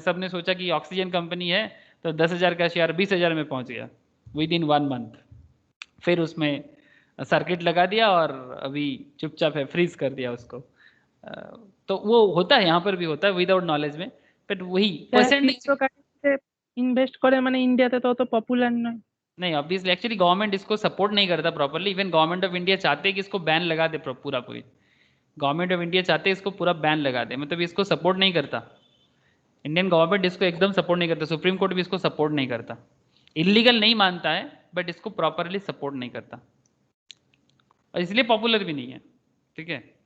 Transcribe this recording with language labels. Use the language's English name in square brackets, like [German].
[Hindi] सबने सोचा कि ऑक्सीजन कंपनी है, तो 10,000 का शेयर 20,000 में पहुंच गया विद इन 1 मंथ। फिर उसमें सर्किट लगा दिया और अभी चुपचाप है, फ्रीज कर दिया उसको। तो वो होता है, यहाँ पर भी होता है विदाउट नॉलेज में, बट वही परसेंटेज इन्वेस्ट करे [Bangla] মানে ইন্ডিয়াতে তো অত পপুলার নয়। [Hindi] नहीं, ऑब्वियसली एक्चुअली गवर्नमेंट इसको सपोर्ट नहीं करता properly. Even government of India चाहते हैं कि इसको बैन लगा दे पूरा पूरी। गवर्नमेंट ऑफ इंडिया चाहते हैं इसको पूरा बैन लगा दे, मतलब इसको सपोर्ट नहीं करता। इंडियन गवर्नमेंट इसको एकदम सपोर्ट नहीं करता, सुप्रीम कोर्ट भी इसको सपोर्ट नहीं करता। इलीगल नहीं मानता है, बट इसको प्रॉपरली सपोर्ट नहीं करता, और इसलिए पॉपुलर भी नहीं है, ठीक है।